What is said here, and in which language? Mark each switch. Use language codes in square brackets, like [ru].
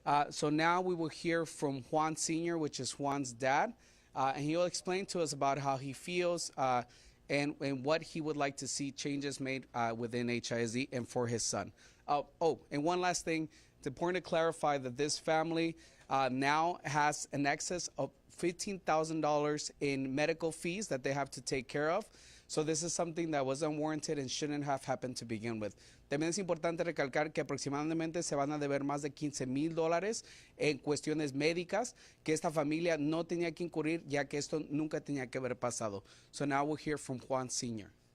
[en] So now we will hear from Juan Sr., which is Juan's dad, and he will explain to us about how he feels and what he would like to see changes made within HISD and for his son. And one last thing, it's important to clarify that this family now has an excess of $15,000 in medical fees that they have to take care of. So this is something that was unwarranted and shouldn't have happened to begin with. [es] También es importante recalcar que aproximadamente se van a deber más de $15,000 en cuestiones médicas que esta familia no tenía que incurrir, ya que esto nunca tenía que haber pasado. [en] So now we'll hear from Juan Sr.